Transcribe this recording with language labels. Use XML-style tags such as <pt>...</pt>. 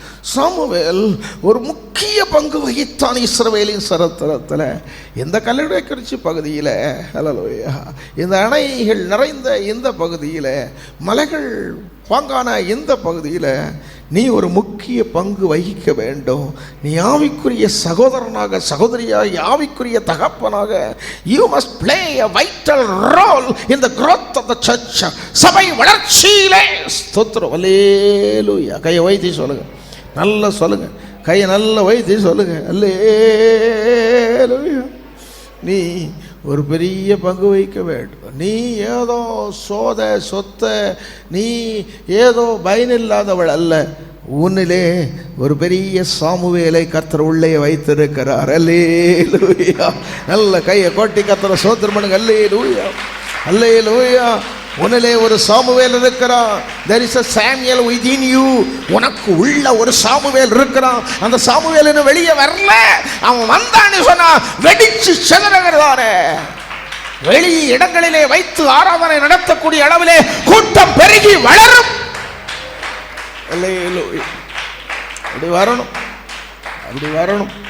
<ta>Samuel ஒரு முக்கிய பங்கு வகித்தான் இஸ்ரவேலின் சரித்திரத்தில். இந்த கல்லடைக்குறிச்சி பகுதியில், ஹல்லேலூயா, இந்த அணைகள் நிறைந்த இந்த பகுதியில், மலைகள் பாங்கான இந்த பகுதியில் நீ ஒரு முக்கிய பங்கு வகிக்க வேண்டும். நீ ஆவிக்குரிய சகோதரனாக, சகோதரியாக, ஆவிக்குரிய தகப்பனாக</ta> <en>you must play a vital role in the growth of the church.</en> <ta>சபை வளர்ச்சியிலே ஸ்தோத்திரம். அல்லேலூயா. கையை வைத்தி சொல்லுங்க. நல்லா சொல்லுங்க. கையை நல்லா வைத்தி சொல்லுங்க. அல்லேலூயா. நீ ஒரு பெரிய பங்கு வகிக்க வேண்டும். நீ ஏதோ சொத்த நீ ஏதோ பயனில்லாதவள் அல்ல. உன்னிலே ஒரு பெரிய சாமுவேலை கர்த்தர் உள்ளே வைத்திருக்கிறார். அல்லேலூயா. நல்ல கையை கொட்டி கர்த்தரை ஸ்தோத்திரம் பண்ணுங்க. அல்லேலூயா, அல்லேலூயா. உன்னிலே ஒரு சாமுவேல் இருக்கிறான்.</ta> <en>there is a Samuel within you.</en> <ta>உனக்கு உள்ள ஒரு சாமுவேல் இருக்கிறான். அந்த சாமுவேல் இன்னும் வெளியே வரல. அவன் வந்தான்னு சொன்னா வெடிச்சு சிதறகிறதானே. வெளி இடங்களிலே வைத்து ஆராதனை நடத்தக்கூடிய அளவிலே கூட்டம் பெருகி வளரும். அல்லேலூயா. அப்படி வரணும், அப்படி வரணும்.</ta>